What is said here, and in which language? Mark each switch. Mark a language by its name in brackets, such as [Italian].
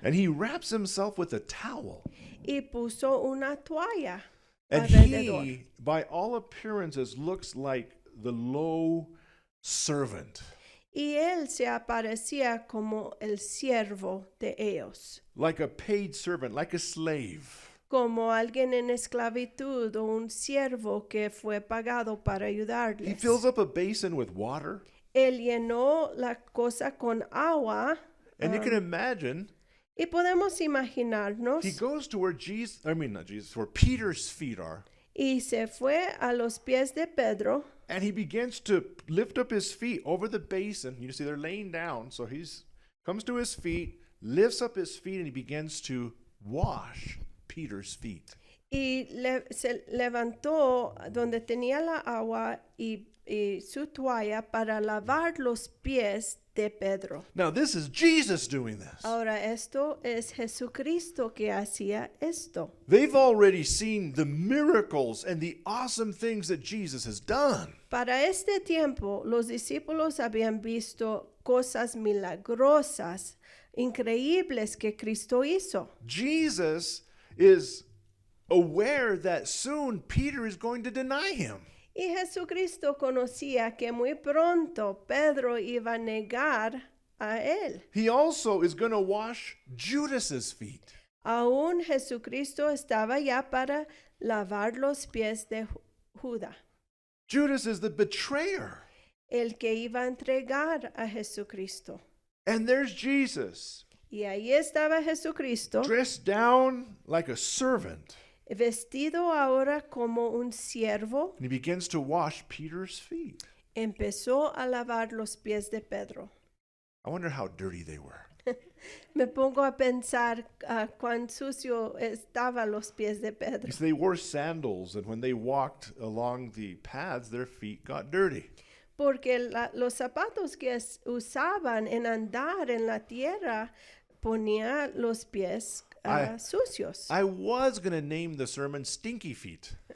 [English] And he wraps himself with a towel. [Spanish] y puso una toalla [English] And [Spanish] alrededor. [English] he, by all appearances, looks like the low servant, [Spanish] Y él se aparecía como el siervo de ellos, [English] like a paid servant, like a slave. [Spanish] como alguien en esclavitud o un siervo que fue pagado para [English] He [Spanish] ayudarles. [English] fills up a basin with water. [Spanish] Él llenó la cosa con agua. [English] And you can imagine, [Spanish] Y podemos imaginarnos, [English] he goes to where where Peter's feet are. [Spanish] y se fue a los pies de Pedro, [English] And he begins to lift up his feet over the basin. You see, they're laying down. So he's comes to his feet, lifts up his feet, and he begins to wash Peter's feet. [Spanish] y se levantó donde tenía la agua y su toalla para lavar los pies de Pedro. [English] Now, this is Jesus doing this. [Spanish] Ahora esto es Jesucristo que hacía esto. [English] They've already seen the miracles and the awesome things that Jesus has done. [Spanish] Para este tiempo, los discípulos habían visto cosas milagrosas, increíbles que Cristo hizo. [English] Jesus is aware that soon Peter is going to deny him. [Spanish] Y Jesucristo conocía que muy pronto Pedro iba a negar a él. [English] He also is going to wash Judas's feet. [Spanish] Aún Jesucristo estaba ya para lavar los pies de Judas, [English] Judas is the betrayer. [Spanish] el que iba a entregar a Jesucristo. [English] And there's Jesus, [Spanish] Y ahí estaba Jesucristo, [English] dressed down like a servant. [Spanish] vestido ahora como un siervo. [English] And he begins to wash Peter's feet. [Spanish] Empezó a lavar los pies de Pedro. [English] I wonder how dirty they were. [Spanish] Me pongo a pensar cuán sucio estaban los pies de Pedro. [English] You see, they wore sandals, and when they walked along the paths, their feet got dirty. [Spanish] Porque los zapatos que usaban en andar en la tierra ponía los pies sucios. [English] I was going to name the sermon Stinky Feet.